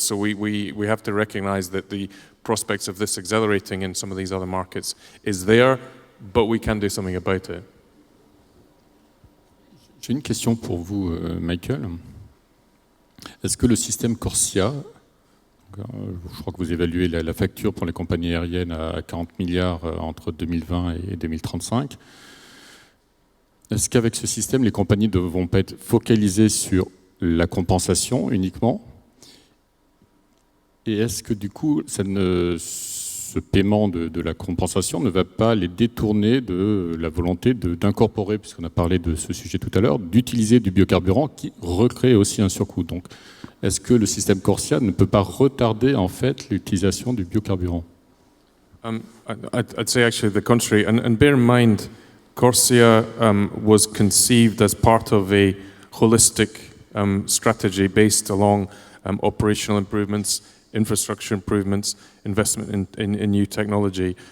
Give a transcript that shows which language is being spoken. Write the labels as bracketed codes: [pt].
[en] So we have to recognize that the prospects of this accelerating in some of these other markets is there, but we can do something about it. [fr] J'ai une question pour vous, Michael. Est-ce que le système Corsia, je crois que vous évaluez la facture pour les compagnies aériennes à 40 milliards entre 2020 et 2035, est-ce qu'avec ce système, les compagnies ne vont pas être focalisées sur la compensation uniquement? Et est-ce que du coup, ce paiement de la compensation ne va pas les détourner de la volonté d'incorporer, puisqu'on a parlé de ce sujet tout à l'heure, d'utiliser du biocarburant qui recrée aussi un surcoût? Donc, est-ce que le système Corsia ne peut pas retarder en fait l'utilisation du biocarburant? [en] I'd say actually the contrary, and bear in mind, Corsia was conceived as part of a holistic strategy based along operational improvements, infrastructure improvements, investment in new technology.